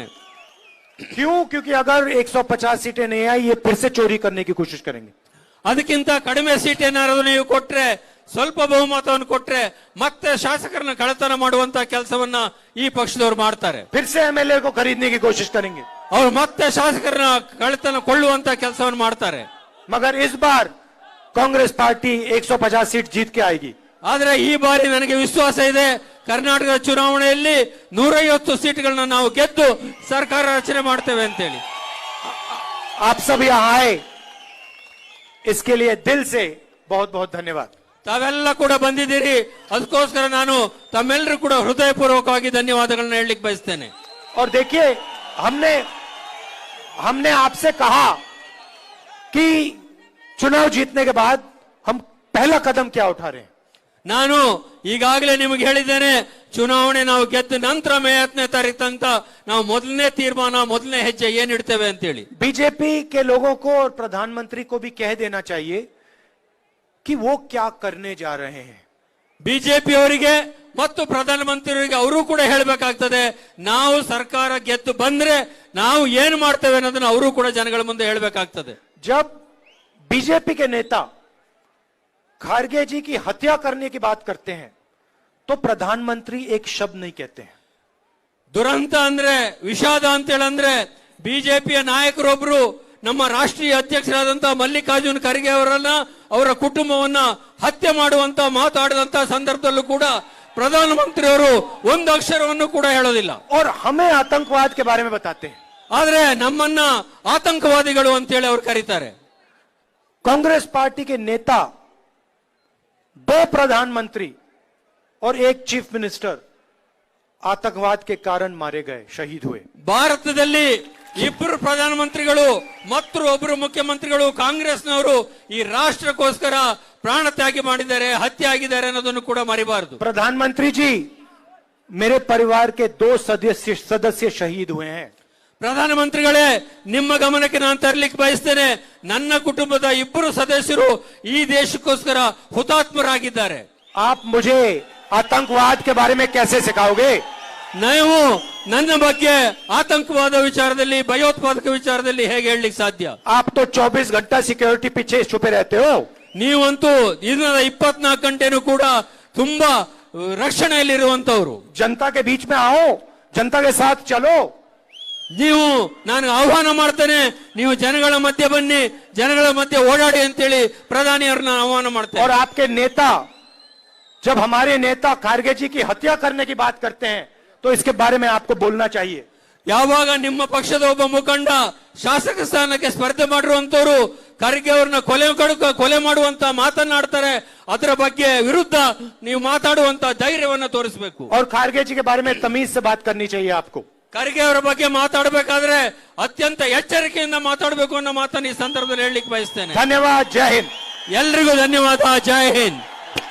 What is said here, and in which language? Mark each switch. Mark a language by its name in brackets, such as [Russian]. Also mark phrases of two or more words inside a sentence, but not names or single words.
[Hindi] क्यों? क्योंकि अगर 150 सीटें नहीं आई, ये फिर से चोरी करने की कोशिश करेंगे। [Kannada] ಅದಕ್ಕಿಂತ ಕಡಿಮೆ ಸೀಟ್ ಏನಾದ್ರು ನೀವು ಕೊಟ್ರೆ, ಸ್ವಲ್ಪ ಬಹುಮತವನ್ನು ಕೊಟ್ರೆ ಮತ್ತೆ ಶಾಸಕರನ್ನ ಕಳ್ಳತನ ಮಾಡುವಂತ ಕೆಲಸವನ್ನ ಈ ಪಕ್ಷದವರು ಮಾಡ್ತಾರೆ। [Hindi] फिर से एमएलए को खरीदने की कोशिश करेंगे। [Kannada] ಅವ್ರು ಮತ್ತೆ ಶಾಸಕರನ್ನ ಕಳ್ಳತನ ಕೊಳ್ಳುವಂತ ಕೆಲಸವನ್ನು ಮಾಡ್ತಾರೆ। [Hindi] मगर इस बार कांग्रेस पार्टी 150 सीट जीत के आएगी। [Kannada] ಆದ್ರೆ ಈ ಬಾರಿ ನನಗೆ ವಿಶ್ವಾಸ ಇದೆ, ಕರ್ನಾಟಕದ ಚುನಾವಣೆಯಲ್ಲಿ 150 ಸೀಟ್ಗಳನ್ನ ನಾವು ಗೆದ್ದು ಸರ್ಕಾರ ರಚನೆ ಮಾಡ್ತೇವೆ ಅಂತೇಳಿ। [Hindi] आप सब यहाँ आए, इसके लिए दिल से बहुत बहुत धन्यवाद। [Kannada] ತಾವೆಲ್ಲ ಕೂಡ ಬಂದಿದ್ದೀರಿ, ಅದಕ್ಕೋಸ್ಕರ ನಾನು ತಮ್ಮೆಲ್ಲರೂ ಕೂಡ ಹೃದಯಪೂರ್ವಕವಾಗಿ ಧನ್ಯವಾದಗಳನ್ನ ಹೇಳಲಿಕ್ಕೆ ಬಯಸ್ತೇನೆ। [Hindi] और देखिए, हमने आपसे कहा कि चुनाव जीतने के बाद हम पहला कदम क्या उठा रहे हैं। [Kannada] ನಾನು ಈಗಾಗಲೇ ನಿಮಗೆ ಹೇಳಿದ್ದೇನೆ, ಚುನಾವಣೆ ನಾವು ಗೆದ್ದ ನಂತರ ಮೇ 10ನೇ ತಾರೀಕು ತನಕ ನಾವು ಮೊದಲನೇ ತೀರ್ಮಾನ, ಮೊದಲನೇ ಹೆಜ್ಜೆ ಏನ್ ಇಡ್ತೇವೆ ಅಂತೇಳಿ। [Hindi] बीजेपी के लोगों को और प्रधानमंत्री को भी कह देना चाहिए कि वो क्या करने जा रहे हैं। [Kannada] ಬಿಜೆಪಿ ಅವರಿಗೆ ಮತ್ತು ಪ್ರಧಾನಮಂತ್ರಿಯವರಿಗೆ ಅವರು ಕೂಡ ಹೇಳಬೇಕಾಗ್ತದೆ, ನಾವು ಸರ್ಕಾರ ಗೆದ್ದು ಬಂದ್ರೆ ನಾವು ಏನ್ ಮಾಡ್ತೇವೆ ಅನ್ನೋದನ್ನ ಅವರು ಕೂಡ ಜನಗಳ ಮುಂದೆ ಹೇಳಬೇಕಾಗ್ತದೆ। [Hindi] जब बीजेपी के नेता खारगे जी की हत्या करने की बात करते हैं तो प्रधानमंत्री एक शब्द नहीं कहते हैं। [Kannada] ದುರಂತ ಅಂದ್ರೆ, ವಿಷಾದ ಅಂತೇಳಂದ್ರೆ, ಬಿಜೆಪಿಯ ನಾಯಕರೊಬ್ರು ನಮ್ಮ ರಾಷ್ಟ್ರೀಯ ಅಧ್ಯಕ್ಷರಾದಂತ ಮಲ್ಲಿಕಾರ್ಜುನ್ ಖರ್ಗೆ ಅವರನ್ನ, ಅವರ ಕುಟುಂಬವನ್ನ ಹತ್ಯೆ ಮಾಡುವಂತ ಮಾತಾಡಿದಂತ ಸಂದರ್ಭದಲ್ಲೂ ಕೂಡ ಪ್ರಧಾನಮಂತ್ರಿಯವರು ಒಂದು ಅಕ್ಷರವನ್ನು ಕೂಡ ಹೇಳೋದಿಲ್ಲ। [Hindi] और हमें आतंकवाद के बारे में बताते हैं। [Kannada] ಆದ್ರೆ ನಮ್ಮನ್ನ ಆತಂಕವಾದಿಗಳು ಅಂತೇಳಿ ಅವ್ರು ಕರೀತಾರೆ। [Hindi] कांग्रेस पार्टी के नेता, 2 प्रधानमंत्री और 1 चीफ मिनिस्टर आतंकवाद के कारण मारे गए, शहीद हुए। [Kannada] ಭಾರತದಲ್ಲಿ 2 ಪ್ರಧಾನಮಂತ್ರಿಗಳು ಮತ್ತು ಒಬ್ಬರು ಮುಖ್ಯಮಂತ್ರಿಗಳು ಕಾಂಗ್ರೆಸ್ನವರು ಈ ರಾಷ್ಟ್ರಕ್ಕೋಸ್ಕರ ಪ್ರಾಣ ತ್ಯಾಗ ಮಾಡಿದ್ದಾರೆ, ಹತ್ಯೆ ಆಗಿದ್ದಾರೆ ಅನ್ನೋದನ್ನು ಕೂಡ ಮರಿಬಾರದು। [Hindi] प्रधानमंत्री जी, मेरे परिवार के 2 सदस्य शहीद हुए हैं। [Kannada] ಪ್ರಧಾನಮಂತ್ರಿಗಳೇ, ನಿಮ್ಮ ಗಮನಕ್ಕೆ ನಾನು ತರಲಿಕ್ಕೆ ಬಯಸ್ತೇನೆ, ನನ್ನ ಕುಟುಂಬದ 2 ಸದಸ್ಯರು ಈ ದೇಶಕ್ಕೋಸ್ಕರ ಹುತಾತ್ಮರಾಗಿದ್ದಾರೆ। [Hindi] आप मुझे आतंकवाद के बारे में कैसे सिखाओगे? [Kannada] ನೀವು ನನ್ನ ಬಗ್ಗೆ ಆತಂಕವಾದ ವಿಚಾರದಲ್ಲಿ, ಭಯೋತ್ಪಾದಕ ವಿಚಾರದಲ್ಲಿ ಹೇಗೆ ಹೇಳಲಿಕ್ಕೆ ಸಾಧ್ಯ? [Hindi] आप तो 24 घंटा सिक्योरिटी पीछे छुपे रहते हो। [Kannada] ನೀವಂತೂ ದಿನದ 24 ಗಂಟೆನೂ ಕೂಡ ತುಂಬಾ ರಕ್ಷಣೆಯಲ್ಲಿರುವಂತವ್ರು। [Hindi] जनता के बीच में आओ, जनता के साथ चलो। [Kannada] ನೀವು, ನಾನು ಆಹ್ವಾನ ಮಾಡ್ತೇನೆ, ನೀವು ಜನಗಳ ಮಧ್ಯೆ ಬನ್ನಿ, ಜನಗಳ ಮಧ್ಯೆ ಓಡಾಡಿ ಅಂತೇಳಿ ಪ್ರಧಾನಿಯವ್ರನ್ನ ಆಹ್ವಾನ ಮಾಡ್ತೇನೆ। [Hindi] और आपके नेता, जब हमारे नेता खारगे जी की हत्या करने की बात करते हैं तो इसके बारे में आपको बोलना चाहिए। [Kannada] ಯಾವಾಗ ನಿಮ್ಮ ಪಕ್ಷದ ಒಬ್ಬ ಮುಖಂಡ ಶಾಸಕ ಸ್ಥಾನಕ್ಕೆ ಸ್ಪರ್ಧೆ ಮಾಡಿರುವಂತವರು ಖರ್ಗೆ ಅವ್ರನ್ನ ಕೊಲೆ ಮಾಡುವಂತ ಮಾತನಾಡ್ತಾರೆ, ಅದರ ಬಗ್ಗೆ ವಿರುದ್ಧ ನೀವು ಮಾತಾಡುವಂತ ಧೈರ್ಯವನ್ನ ತೋರಿಸಬೇಕು। [Hindi] और खारगे जी के बारे में तमीज से बात करनी चाहिए आपको। [Kannada] ಖರ್ಗೆ ಅವರ ಬಗ್ಗೆ ಮಾತಾಡಬೇಕಾದ್ರೆ ಅತ್ಯಂತ ಎಚ್ಚರಿಕೆಯಿಂದ ಮಾತಾಡಬೇಕು ಅನ್ನೋ ಮಾತನ್ನು ಈ ಸಂದರ್ಭದಲ್ಲಿ ಹೇಳಲಿಕ್ಕೆ ಬಯಸ್ತೇನೆ। [Hindi] धन्यवाद, जय हिंद। [Kannada] ಎಲ್ರಿಗೂ ಧನ್ಯವಾದ, ಜೈ ಹಿಂದ್।